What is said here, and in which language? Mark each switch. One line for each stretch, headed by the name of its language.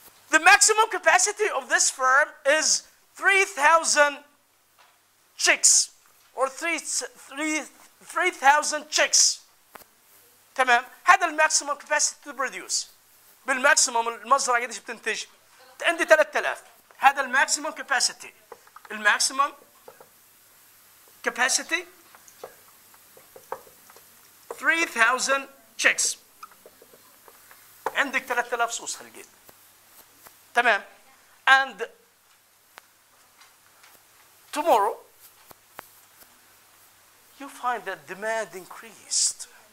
English: The maximum capacity of this farm is 3,000 chicks or 3,000 chicks.
Arabic: تمام؟ هذا الماكسيمم
English: capacity to produce.
Arabic: بالماكسيمم المزرعة قديش بتنتج؟ عندي 3000. هذا الماكسيمم capacity. الماكسيمم capacity
English: 3,000 chicks.
Arabic: عندك 3000 صوص خلقين. تمام.
English: And tomorrow you find that demand increased.